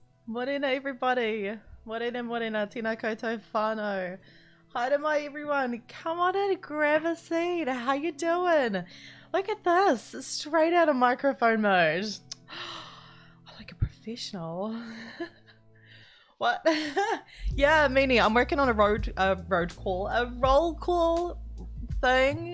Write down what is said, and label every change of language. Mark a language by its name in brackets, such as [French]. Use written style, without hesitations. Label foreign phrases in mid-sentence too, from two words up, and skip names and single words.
[English] Morena everybody. [Māori] Morena, tina koutou whānau. Haere mai [English] everyone. Come on in, grab a seat. How you doing? Look at this. Straight out of microphone mode. I like a professional. What? Yeah, meaning I'm working on a roll call thing.